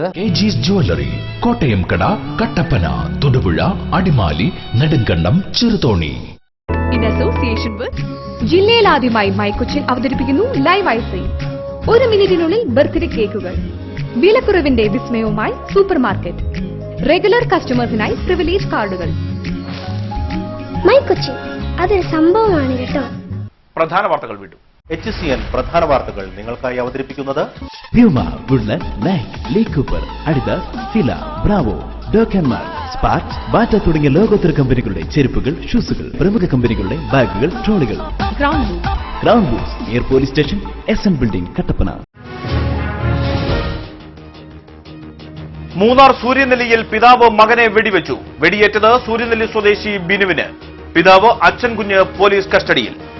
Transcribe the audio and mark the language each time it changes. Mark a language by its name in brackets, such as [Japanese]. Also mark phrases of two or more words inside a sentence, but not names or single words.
[Malayalam] KG's Jewelry. കോട്ടയം കട, കട്ടപ്പന, തൊടുപുഴ, അടിമാലി, നെടുങ്കണ്ടം, ചെറുതോണി. [English] In association with [Malayalam] ജില്ലയിൽ ആദ്യമായി മൈ കൊച്ചിൻ അവതരിപ്പിക്കുന്നു [English] live icing. [Malayalam] 1 മിനിറ്റിനുള്ളിൽ [English] birthday cakes. [Malayalam] വിലക്കുറവിന്റെ വിസ്മയവുമായി [English] super market. regular customers privilege cards. [Malayalam] മൈ കൊച്ചിൻ അതൊരു സംഭവമാണ് കേട്ടോ. പ്രധാന വാർത്തകൾ വീണ്ടും. HCN പ്രധാന വാർത്തകൾ നിങ്ങൾക്കായി അവതരിപ്പിക്കുന്നത് Puma, Woodland, Nike, Lee Cooper, Adidas, Fila, Bravo, Dokenmar, Spark, Bata തുടങ്ങിയ ലോകോത്തര കമ്പനികളുടെ ചെരുപ്പുകൾ, ഷൂസുകൾ, പ്രമുഖ കമ്പനികളുടെ ബാഗുകൾ, ട്രോളികൾ. [English] Ground Boos near police station, SN building, കട്ടപ്പന. [Malayalam] മൂന്നാർ സൂര്യനെല്ലിയിൽ പിതാവ് മകനെ വെടിവെച്ചു. വെടിയേറ്റത് സൂര്യനെല്ലി സ്വദേശി ബിനുവിന്. പിതാവ് അച്ഛൻ കുഞ്ഞ് [English] police custody.